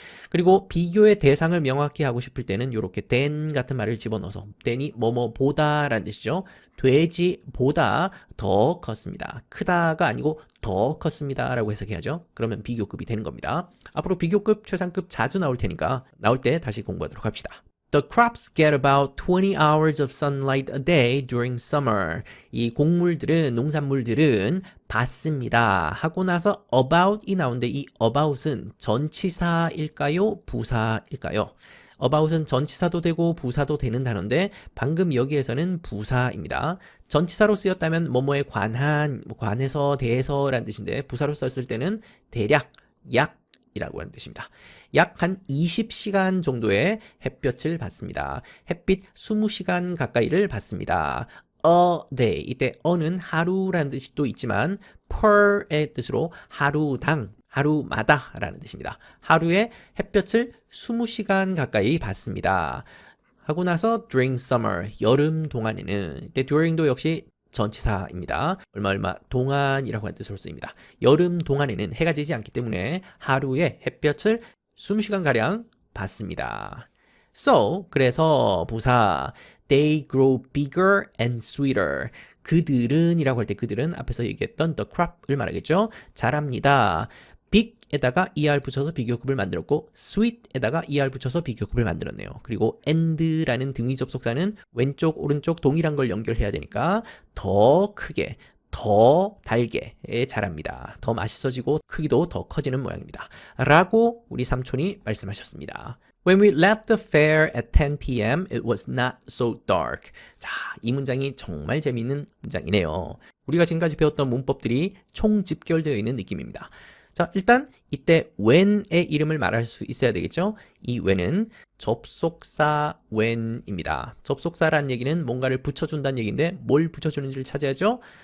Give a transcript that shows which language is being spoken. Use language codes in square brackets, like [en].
[ko] 그리고 비교의 대상을 명확히 하고 싶을 때는 이렇게 than 같은 말을 집어넣어서 than이 뭐뭐보다 라는 뜻이죠. 돼지보다 더 컸습니다. 크다가 아니고 더 컸습니다 라고 해석해야죠. 그러면 비교급이 되는 겁니다. 앞으로 비교급, 최상급 자주 나올 테니까 나올 때 다시 공부하도록 합시다. [en] The crops get about 20 hours of sunlight a day during summer. [ko] 이 곡물들은, 농산물들은 받습니다. 하고 나서 about이 나오는데 이 about은 전치사일까요? 부사일까요? about은 전치사도 되고 부사도 되는 단어인데 방금 여기에서는 부사입니다. 전치사로 쓰였다면 뭐뭐에 관한, 관해서, 대해서라는 뜻인데 부사로 썼을 때는 대략, 약 이라고 하는 뜻입니다. 약 한 20시간 정도의 햇볕을 받습니다. 햇빛 20시간 가까이를 받습니다. A day, 이때 a는 하루라는 뜻이 또 있지만 per의 뜻으로 하루당, 하루마다 라는 뜻입니다. 하루에 햇볕을 20시간 가까이 받습니다. 하고 나서 during summer, 여름 동안에는 이때 during도 역시 전치사입니다. 얼마 동안이라고 하는 뜻으로 쓰입니다. 여름 동안에는 해가 지지 않기 때문에 하루에 햇볕을 20시간가량 받습니다. [en] So, [ko] 그래서 부사 [en] they grow bigger and sweeter. [ko] 그들은 이라고 할 때 그들은 앞에서 얘기했던 the crop을 말하겠죠. 자랍니다. big에다가 er 붙여서 비교급을 만들었고 sweet에다가 er 붙여서 비교급을 만들었네요. 그리고 and라는 등위 접속사는 왼쪽 오른쪽 동일한 걸 연결해야 되니까 더 크게 더 달게 자랍니다. 더 맛있어지고 크기도 더 커지는 모양입니다. 라고 우리 삼촌이 말씀하셨습니다. [en] When we left the fair at 10 p.m. it was not so dark. [ko] 자, 이 문장이 정말 재미있는 문장이네요. 우리가 지금까지 배웠던 문법들이 총집결되어 있는 느낌입니다. 자, 일단 이때 when의 이름을 말할 수 있어야 되겠죠? 이 when은 접속사 when입니다. 접속사라는 얘기는 뭔가를 붙여준다는 얘기인데 뭘 붙여주는지를 찾아야죠.